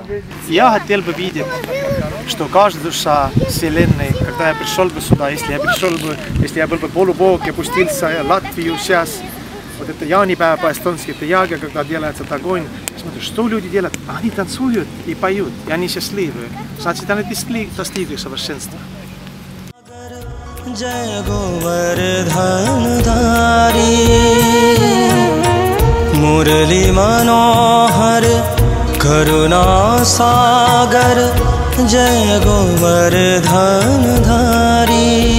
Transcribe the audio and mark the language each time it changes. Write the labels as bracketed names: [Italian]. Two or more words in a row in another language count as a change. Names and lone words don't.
[Russian] Я хотел бы видеть, что каждая душа Вселенной, когда я пришел бы сюда, если я был бы полубог и опустился в Латвию сейчас, вот это Яниpäev по-эстонски, это яга, когда делается этот огонь, смотри, что люди делают? Они танцуют и поют, и они счастливы. Значит, они достигли совершенства. [Hindi] जय गोवर्धन धारी मुरली मनोहर करुणा सागर जय गोवर्धन धारी